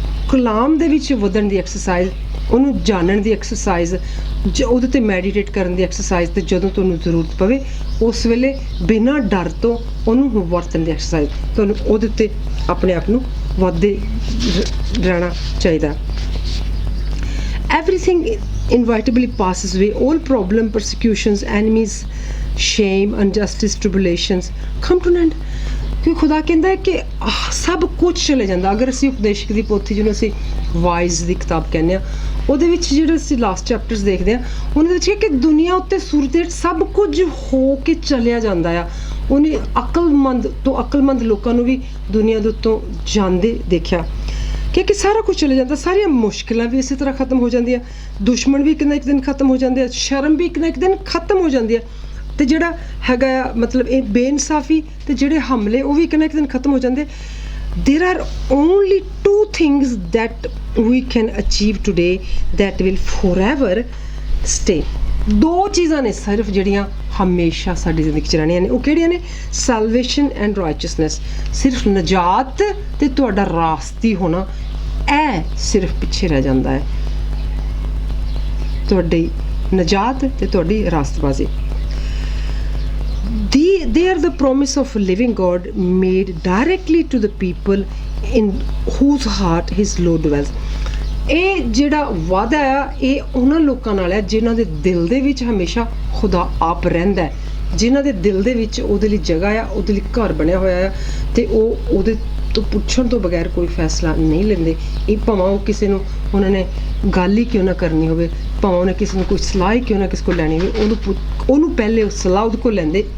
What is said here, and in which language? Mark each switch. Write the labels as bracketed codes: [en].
[pa] ਕਲਾਮ ਦੇ ਵਿੱਚ ਵਧਣ ਦੀ ਐਕਸਰਸਾਈਜ਼, ਉਹਨੂੰ ਜਾਣਨ ਦੀ ਐਕਸਰਸਾਈਜ਼, ਉਹਦੇ 'ਤੇ ਮੈਡੀਟੇਟ ਕਰਨ ਦੀ ਐਕਸਰਸਾਈਜ਼ ਤੇ ਜਦੋਂ ਤੁਹਾਨੂੰ ਜ਼ਰੂਰਤ ਪਵੇ ਉਸ ਵੇਲੇ ਬਿਨਾਂ ਡਰ ਤੋਂ ਉਹਨੂੰ ਵਰਤਣ ਦੀ ਐਕਸਰਸਾਈਜ਼, ਤੁਹਾਨੂੰ ਉਹਦੇ ਉੱਤੇ ਆਪਣੇ ਆਪ ਨੂੰ ਵੱਧਦੇ ਰਹਿਣਾ ਚਾਹੀਦਾ। [en] Everything inevitably passes away, all problem, persecutions, enemies, shame, injustice, tribulations come to an end। [pa] ਕਿਉਂਕਿ ਖੁਦਾ ਕਹਿੰਦਾ ਹੈ ਕਿ ਸਭ ਕੁਝ ਚਲੇ ਜਾਂਦਾ। ਅਗਰ ਅਸੀਂ ਉਪਦੇਸ਼ਕ ਦੀ ਪੋਥੀ ਜਿਹਨੂੰ ਅਸੀਂ ਵਾਈਜ਼ ਦੀ ਕਿਤਾਬ ਕਹਿੰਦੇ ਆ ਉਹਦੇ ਵਿੱਚ ਜਿਹੜੇ ਅਸੀਂ ਲਾਸਟ ਚੈਪਟਰਸ ਦੇਖਦੇ ਆ ਉਹਨਾਂ ਦੇ ਵਿੱਚ ਕਿ ਦੁਨੀਆ ਉੱਤੇ ਸੂਰਜ ਦੇ ਸਭ ਕੁਝ ਹੋ ਕੇ ਚਲਿਆ ਜਾਂਦਾ ਆ। ਉਹਨੇ ਅਕਲਮੰਦ ਤੋਂ ਅਕਲਮੰਦ ਲੋਕਾਂ ਨੂੰ ਵੀ ਦੁਨੀਆ ਦੇ ਉੱਤੋਂ ਜਾਂਦੇ ਦੇਖਿਆ ਕਿ ਸਾਰਾ ਕੁਝ ਚਲੇ ਜਾਂਦਾ, ਸਾਰੀਆਂ ਮੁਸ਼ਕਿਲਾਂ ਵੀ ਇਸੇ ਤਰ੍ਹਾਂ ਖਤਮ ਹੋ ਜਾਂਦੀਆਂ, ਦੁਸ਼ਮਣ ਵੀ ਇੱਕ ਨਾ ਇੱਕ ਦਿਨ ਖਤਮ ਹੋ ਜਾਂਦੇ ਆ, ਸ਼ਰਮ ਵੀ ਇੱਕ ਨਾ ਇੱਕ ਦਿਨ ਖਤਮ ਹੋ ਜਾਂਦੀ ਆ ਤੇ ਜਿਹੜਾ ਹੈਗਾ ਆ ਮਤਲਬ ਇਹ ਬੇਇਨਸਾਫੀ ਤੇ ਜਿਹੜੇ ਹਮਲੇ ਉਹ ਵੀ ਇੱਕ ਨਾ ਇੱਕ ਦਿਨ ਖਤਮ ਹੋ ਜਾਂਦੇ। [en] There are only two things that we can achieve today that will forever stay। [pa] ਦੋ ਚੀਜ਼ਾਂ ਨੇ ਸਿਰਫ ਜਿਹੜੀਆਂ ਹਮੇਸ਼ਾ ਸਾਡੀ ਜ਼ਿੰਦਗੀ 'ਚ ਰਹਿਣੀਆਂ ਨੇ। ਉਹ ਕਿਹੜੀਆਂ ਨੇ? [en] Salvation and righteousness. [pa] ਸਿਰਫ ਨਜਾਤ ਤੇ ਤੁਹਾਡਾ ਰਾਸਤੀ ਹੋਣਾ, ਇਹ ਸਿਰਫ ਪਿੱਛੇ ਰਹਿ ਜਾਂਦਾ ਹੈ। ਤੁਹਾਡੀ ਨਜਾਤ ਤੇ ਤੁਹਾਡੀ ਰਾਸਤਬਾਜ਼ੀ। [en] They are the promise of living God made directly to the people in whose heart his law dwells। [pa] ਇਹ ਜਿਹੜਾ ਵਾਅਦਾ ਆ ਇਹ ਉਹਨਾਂ ਲੋਕਾਂ ਨਾਲ ਹੈ ਜਿਨ੍ਹਾਂ ਦੇ ਦਿਲ ਦੇ ਵਿੱਚ ਹਮੇਸ਼ਾ ਖੁਦਾ ਆਪ ਰਹਿੰਦਾ ਹੈ, ਜਿਨ੍ਹਾਂ ਦੇ ਦਿਲ ਦੇ ਵਿੱਚ ਉਹਦੇ ਲਈ ਜਗ੍ਹਾ ਆ, ਉਹਦੇ ਲਈ ਘਰ ਬਣਿਆ ਹੋਇਆ ਆ ਤੇ ਉਹ ਉਹਦੇ ਤੋਂ ਪੁੱਛਣ ਤੋਂ ਬਗੈਰ ਕੋਈ ਫੈਸਲਾ ਨਹੀਂ ਲੈਂਦੇ। ਇਹ ਭਾਵੇਂ ਉਹ ਕਿਸੇ ਨੂੰ ਉਹਨਾਂ ਨੇ ਗੱਲ ਹੀ ਕਿਉਂ ਨਾ ਕਰਨੀ ਹੋਵੇ, ਭਾਵੇਂ ਉਹਨੇ ਕਿਸੇ ਨੂੰ ਕੋਈ ਸਲਾਹ ਹੀ ਕਿਉਂ ਨਾ ਕਿਸੇ ਕੋਲ ਲੈਣੀ ਹੋਵੇ, ਉਹਨੂੰ ਪਹਿਲੇ ਉਹ ਸਲਾਹ ਉਹਦੇ ਕੋਲ ਲੈਂਦੇ।